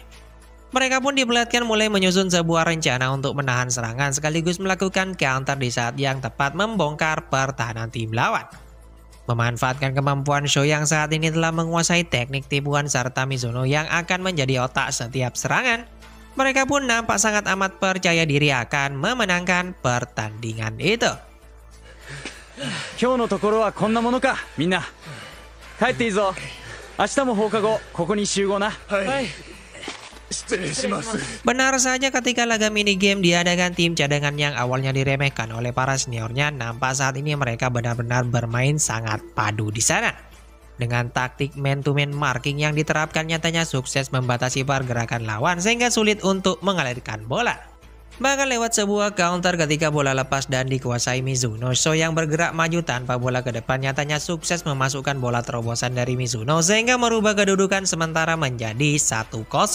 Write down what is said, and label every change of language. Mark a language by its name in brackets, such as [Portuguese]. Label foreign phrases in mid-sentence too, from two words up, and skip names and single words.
[Indonesian] Mereka pun diperlihatkan mulai menyusun sebuah rencana untuk menahan serangan sekaligus melakukan counter di saat yang tepat membongkar pertahanan tim lawan. Memanfaatkan kemampuan Sho yang saat ini telah menguasai teknik tipuan serta Mizuno yang akan menjadi otak setiap serangan, mereka pun nampak sangat amat percaya diri akan memenangkan pertandingan itu. [Japanese] 今日のところはこんなものか、みんな。帰っていいぞ。明日も放課後ここに集合な。はい。 [Indonesian] Benar saja, ketika laga minigame diadakan, tim cadangan yang awalnya diremehkan oleh para seniornya nampak saat ini mereka benar-benar bermain sangat padu di sana. Dengan taktik [English] man-to-man marking [Indonesian] yang diterapkan nyatanya sukses membatasi pergerakan lawan sehingga sulit untuk mengalirkan bola. Bahkan lewat sebuah counter ketika bola lepas dan dikuasai Mizuno, Sho yang bergerak maju tanpa bola ke depan nyatanya sukses memasukkan bola terobosan dari Mizuno sehingga merubah kedudukan sementara menjadi 1-0.